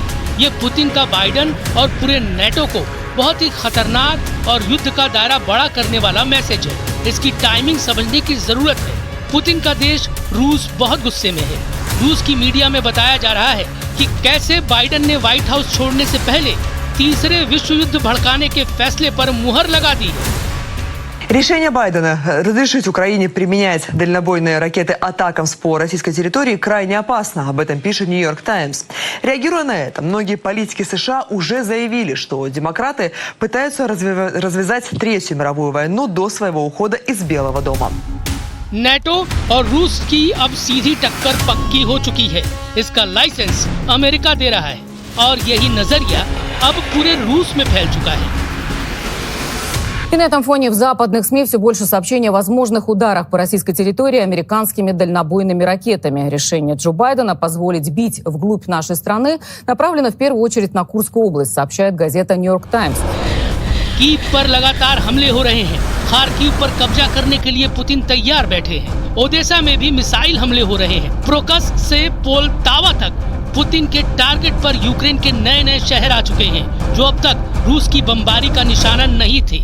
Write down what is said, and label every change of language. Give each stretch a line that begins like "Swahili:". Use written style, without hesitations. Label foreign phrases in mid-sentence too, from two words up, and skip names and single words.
Hindi: ये पुतिन का बाइडन और पूरे नेटो को बहुत ही खतरनाक और युद्ध का दायरा बड़ा करने वाला मैसेज है। इसकी टाइमिंग समझने की जरूरत है। पुतिन का देश रूस बहुत गुस्से में है। रूस की मीडिया में बताया जा रहा है कि कैसे बाइडन ने व्हाइट हाउस छोड़ने से पहले तीसरे विश्व युद्ध भड़काने के फैसले पर मुहर लगा दी।
Russian: Решение Байдена разрешить Украине применять дальнобойные ракеты «Атакамс» по российской территории крайне опасно. Об этом пишет «Нью-Йорк Таймс». Реагируя на это, многие политики США уже заявили, что демократы пытаются развязать Третью мировую войну до своего ухода из Белого дома.
Hindi: नेटो और रूस की अब सीधी टक्कर पक्की हो चुकी है। इसका लाइसेंस अमेरिका दे रहा है और यही नजरिया अब पूरे रूस में फैल चुका है।
Russian: И на этом фоне в западных СМИ все больше сообщений о возможных ударах по российской территории американскими дальнобойными ракетами. Решение Джо Байдена позволить бить вглубь нашей страны направлено в первую очередь на Курскую область, сообщает газета «Нью-Йорк Таймс».
Hindi: कीव पर लगातार हमले हो रहे हैं। खार्किव पर कब्जा करने के लिए पुतिन तैयार बैठे हैं। ओडेसा में भी मिसाइल हमले हो रहे हैं। प्रोकस से पोलतावा तक पुतिन के टारगेट पर यूक्रेन के नए नए शहर आ चुके हैं जो अब तक रूस की बमबारी का निशाना नहीं थे।